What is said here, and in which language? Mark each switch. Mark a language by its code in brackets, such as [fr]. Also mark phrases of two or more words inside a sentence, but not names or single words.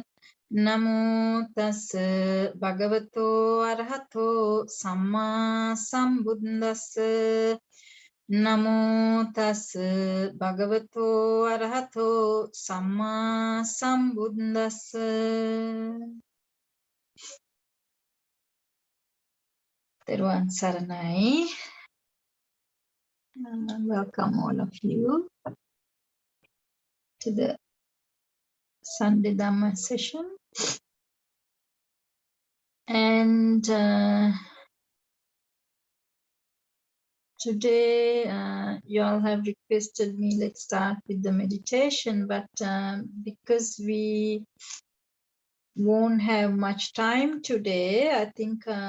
[pi] Namo tassa bhagavato arahato samma sambuddhassa. Namo tassa bhagavato arahato samma sambuddhassa. [si] තෙරුවන් සරණයි. [en] Welcome all of you to the Sunday Dhamma session. And today you all have requested me, let's start with the meditation, but because we won't have much time today, I think